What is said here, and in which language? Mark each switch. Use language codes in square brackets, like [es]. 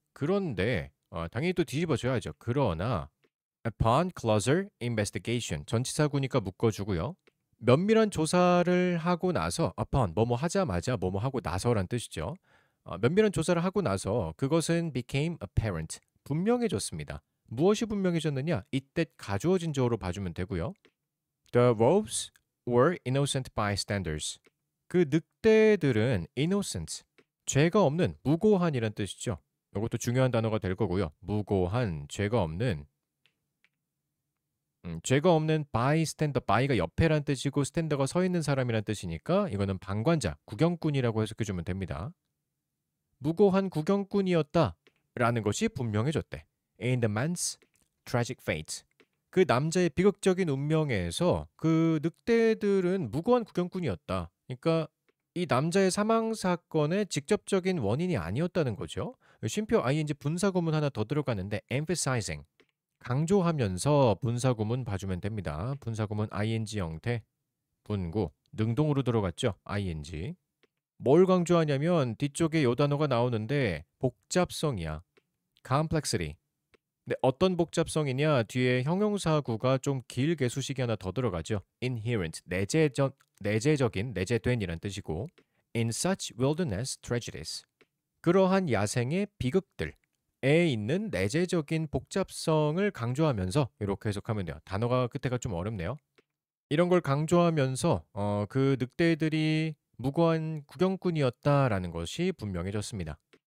[ko] 그런데 당연히 또 뒤집어줘야죠. 그러나 [en] upon closer investigation [ko] 전치사구니까 묶어주고요. 면밀한 조사를 하고 나서 upon 뭐뭐 하자마자 뭐뭐 하고 나서란 뜻이죠. 면밀한 조사를 하고 나서 그것은 [en] became apparent [ko] 분명해졌습니다. 무엇이 분명해졌느냐? 이때 가주어진 조어로 봐주면 되고요. [en] The wolves were innocent bystanders. [ko] 그 늑대들은 innocent, 죄가 없는, 무고한이란 뜻이죠. 이것도 중요한 단어가 될 거고요. 무고한, 죄가 없는 bystander, by가 옆에란 뜻이고 stander가 서 있는 사람이란 뜻이니까 이거는 방관자, 구경꾼이라고 해석해주면 됩니다. 무고한 구경꾼이었다라는 것이 분명해졌대. [en] In the man's tragic fate. [ko] 그 남자의 비극적인 운명에서 그 늑대들은 무고한 구경꾼이었다. 그러니까 이 남자의 사망 사건의 직접적인 원인이 아니었다는 거죠. 쉼표 ing 분사구문 하나 더 들어가는데 emphasizing 강조하면서 분사구문 봐주면 됩니다. 분사구문 ing 형태 분구 능동으로 들어갔죠. ing 뭘 강조하냐면 뒤쪽에 요 단어가 나오는데 복잡성이야. complexity. 근데 어떤 복잡성이냐? 뒤에 형용사구가 좀 길게 수식이 하나 더 들어가죠. inherent, 내재적인, 내재된이란 뜻이고 [en] in such wilderness tragedies. [ko] 그러한 야생의 비극들에 있는 내재적인 복잡성을 강조하면서 이렇게 해석하면 돼요. 단어가 끝에가 좀 어렵네요. 이런 걸 강조하면서 그 늑대들이 무고한 구경꾼이었다라는 것이 분명해졌습니다.